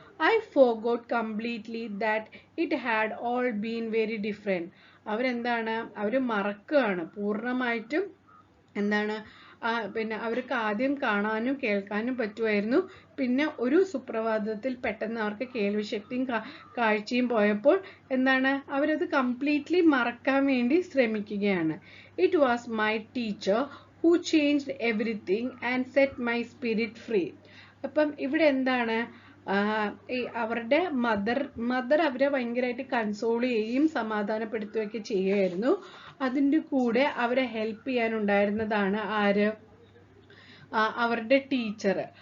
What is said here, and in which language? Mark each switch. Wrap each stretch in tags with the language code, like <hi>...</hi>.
<en>I forgot completely that it had all been very different.</en> <ml>അവര് മറക്കുകയാണ് പൂർണ്ണമായിട്ടും. എന്താണ്, പിന്നെ അവർക്ക് ആദ്യം കാണാനും കേൾക്കാനും പറ്റുമായിരുന്നു. പിന്നെ ഒരു സുപ്രഭാതത്തിൽ പെട്ടെന്ന് അവർക്ക് കേൾവിശക്തിയും കാഴ്ചയും പോയപ്പോൾ എന്താണ്, അവരത് കംപ്ലീറ്റ്ലി മറക്കാൻ വേണ്ടി ശ്രമിക്കുകയാണ്.</ml> <en>It was my teacher who changed everything and set my spirit free.</en> <ml>അപ്പം ഇവിടെ എന്താണ്, ഈ അവരുടെ മദർ അവരെ ഭയങ്കരമായിട്ട് കൺസോൾ ചെയ്യുകയും സമാധാനപ്പെടുത്തുകയൊക്കെ ചെയ്യുമായിരുന്നു. അതിൻ്റെ കൂടെ അവരെ ഹെൽപ്പ് ചെയ്യാനുണ്ടായിരുന്നതാണ് ആര്, അവരുടെ ടീച്ചർ.</ml>